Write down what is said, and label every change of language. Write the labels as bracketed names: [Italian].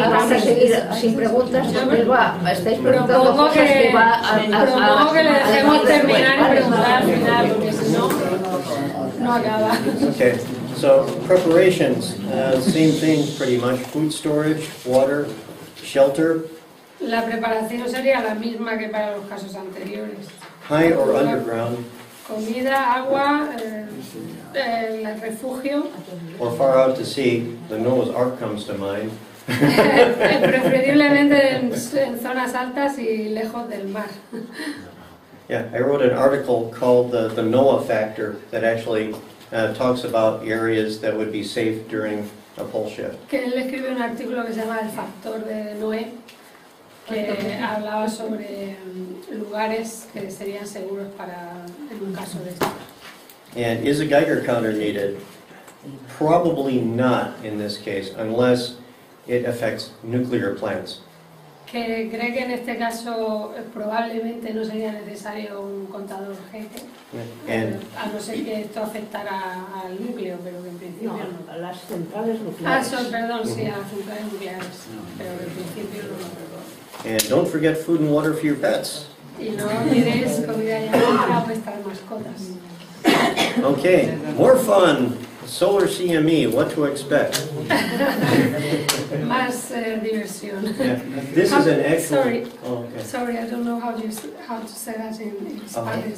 [Spanish] Vamos a seguir sin preguntas porque estáis preguntando Propongo cosas que va propongo que le dejemos terminar y preguntar al final, porque si no, no acaba. [English] Okay, so preparations, same thing pretty much. Food storage, water, shelter, [Spanish] La preparación sería la misma que para los casos anteriores. [English] high or underground, [Spanish] Comida, agua, el refugio. [English] or far out to sea. The Noah's Ark comes to mind. [Spanish] Preferiblemente en zonas altas y lejos del mar. [English] Yeah, I wrote an article called the Noah Factor that actually talks about areas that would be safe during a pole shift. [Spanish] Que él escribe un artículo que se llama El factor de Noé, que hablaba sobre lugares que serían seguros para en un caso de esto. [English] And is a Geiger counter needed? Probably not in this case, unless it affects nuclear plants. [Spanish] Que cree que en este caso probablemente no sería necesario un contador GT, a no ser que esto afectara al núcleo, pero que en principio no. A las centrales nucleares. Perdón, sí, a las centrales nucleares, pero que en principio no. [English] And don't forget food and water for your pets. [Spanish] Y no olvidéis comida y agua para vuestras mascotas. [English] Okay, more fun. Solar CME, what to expect. [Spanish] Más diversión. [English] Yeah. This is an actual... Sorry, Oh, okay. sorry, I don't know how to say that in Spanish.